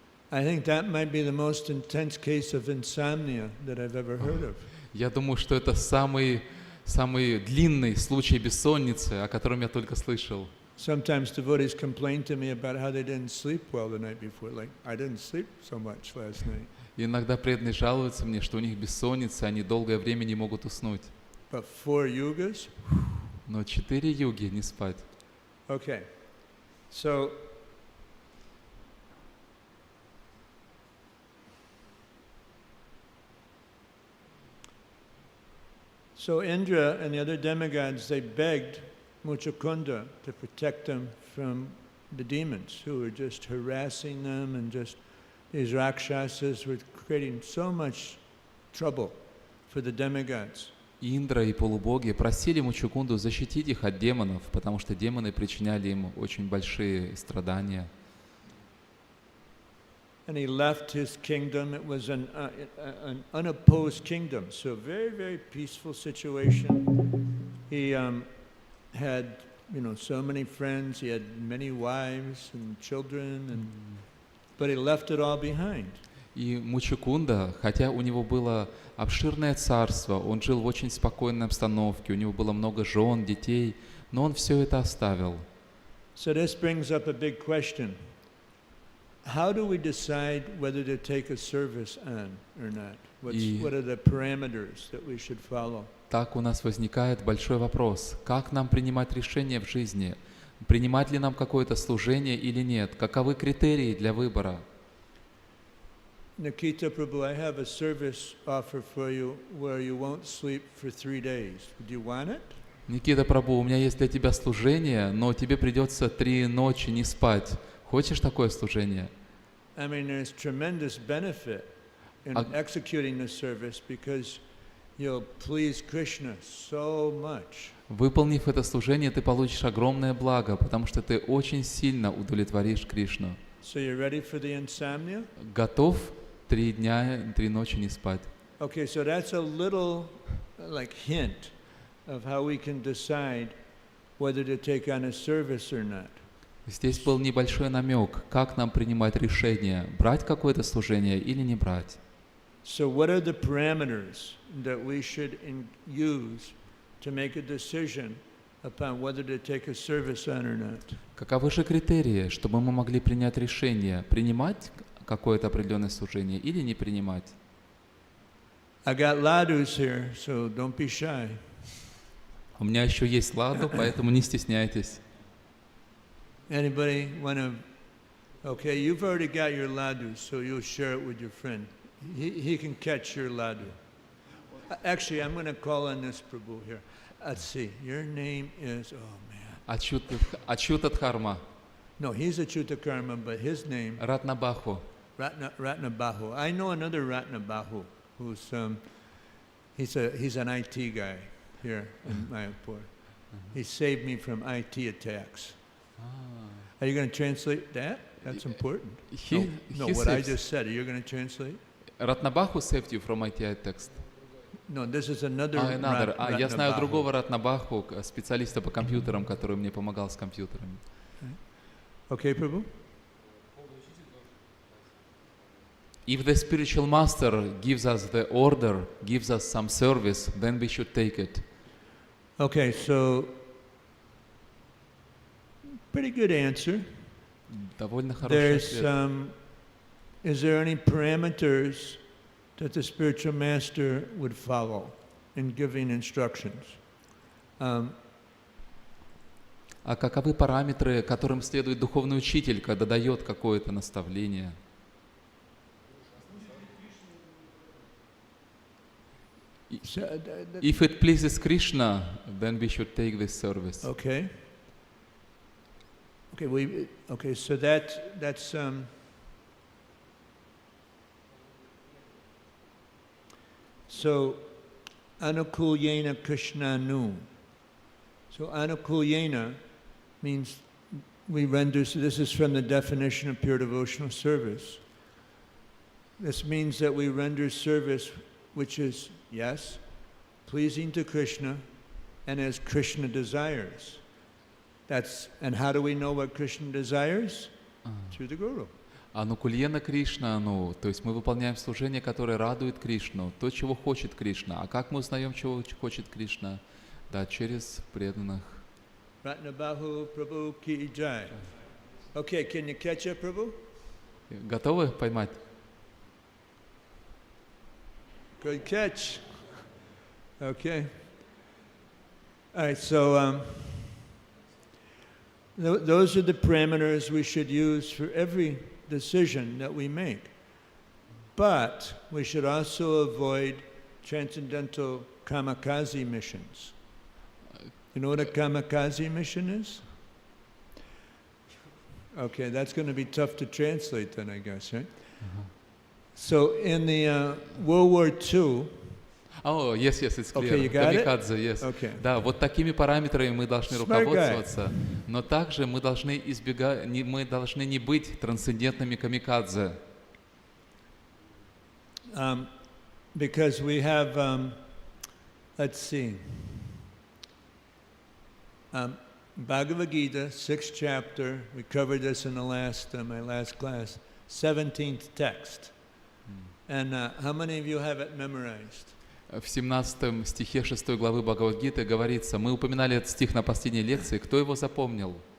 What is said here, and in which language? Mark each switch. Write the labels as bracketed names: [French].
[English] I think that might be the most intense case of insomnia that I've ever heard of. [Russian] Я думаю, что это самый длинный случай бессонницы, о котором я только слышал. [English] Sometimes devotees complain to me about how they didn't sleep well the night before. Like, I didn't sleep so much last night. [Russian] И иногда преданные жалуются мне, что у них бессонница, они долгое время не могут уснуть. [English] But 4 yugas? [Russian] Но 4 юги не спать. [English] Okay. So Indra and the other demigods, they begged Muchukunda to protect them from the demons who were just harassing them, and just these rakshasas were creating so much trouble for the demigods. [Russian] Индра и полубоги просили Мучукунду защитить их от демонов, потому что демоны причиняли им очень большие страдания. [English] And he left his kingdom. It was an unopposed kingdom, so very, very peaceful situation. He had, so many friends. He had many wives and children, but he left it all behind. [Russian] И Мучукунда, хотя у него было обширное царство, он жил в очень спокойной обстановке, у него было много жен, детей, но он все это оставил. [English] So this brings up a big question. How do we decide whether to take a service on or not? What are the parameters that we should follow? [Russian] Так у нас возникает большой вопрос. Как нам принимать решения в жизни? Принимать ли нам какое-то служение или нет? Каковы критерии для выбора? [English] Nikita Prabhu, I have a service offer for you where you won't sleep for 3 days. Do you want it? [Russian] Никита Прабху, у меня есть для тебя служение, но тебе придется 3 ночи не спать. Хочешь такое служение? [English] I mean, there's tremendous benefit in executing the service because you'll please Krishna so much. [Russian] Выполнив это служение, ты получишь огромное благо, потому что ты очень сильно удовлетворишь Кришну. [English] So you're ready for the insomnia? [Russian] Готов 3 дня, 3 ночи не спать? [English] Okay, so that's a little hint of how we can decide whether to take on a service or not. [Russian] Здесь был небольшой намек, как нам принимать решение, брать какое-то служение или не брать. [English] So what are the parameters that we should use to make a decision upon whether to take a service on or not? [Russian] Каковы же критерии, чтобы мы могли принять решение, принимать какое-то определенное служение или не принимать? [English] I got ladus here, so don't be shy. [Russian] У меня еще есть ладу, поэтому не стесняйтесь. [English] Anybody want to? Okay, you've already got your ladus, so you'll share it with your friend. He can catch your ladu. Actually, I'm going to call on this Prabhu here. Let's see. Your name is, oh man. [Russian] Ачюта Дхарма. [English] No, he's Achyuta Karma, but his name, [Russian] Ратнабаху. [English] Ratna Bahu. I know another Ratna Bahu who's he's an IT guy here in Mayapur. He saved me from IT attacks. Are you going to translate that? That's important. No, what I just said. Are you going to translate? Ратнабаху saved you from IT text. No, this is another. [Russian] Я знаю другого Ратнабаху, специалиста по компьютерам, который мне помогал с компьютерами. [English] Okay, Prabhu? If the spiritual master gives us the order, gives us some service, then we should take it. Okay, so pretty good answer. [Russian] Довольно хороший [English] There's, [Russian] ответ. [English] is there any parameters that the spiritual master would follow in giving instructions? [Russian] А каковы параметры, которым следует духовный учитель, когда дает какое-то наставление? [English] If it pleases Krishna, then we should take this service. Okay. Okay, so that's so anukulyena krishnanu. So anukulyena means we render, so this is from the definition of pure devotional service. This means that we render service which is, yes, pleasing to Krishna and as Krishna desires. And how do we know what Krishna desires? Through the Guru. [Russian] Анукульена Кришна, то есть мы выполняем служение, которое радует Кришну, то, чего хочет Кришна. А как мы узнаем, чего хочет Кришна? Да, через преданных. [Hindi] Ratnabahu Prabhu ki jai. [English] Okay, can you catch up, Prabhu? [Russian] Готовы поймать? [English] Good catch. Okay. All right, so those are the parameters we should use for every decision that we make. But we should also avoid transcendental kamikaze missions. You know what a kamikaze mission is? Okay, that's going to be tough to translate then, I guess, right? So in the World War II, Oh, yes, it's clear. Okay, you got it? [Russian] Камикадзе, [English] yes. Okay. [Russian] Да, вот такими параметрами мы должны [English] Smart [Russian] руководствоваться, но также мы должны мы должны не быть трансцендентными камикадзе. [English] Because we have, let's see, Bhagavad Gita, 6th chapter, we covered this in the my last class, 17th text. And how many of you have it memorized? [Russian] В 17 стихе 6 главы Бхагавад-гиты говорится, мы упоминали этот стих на последней лекции, кто его запомнил?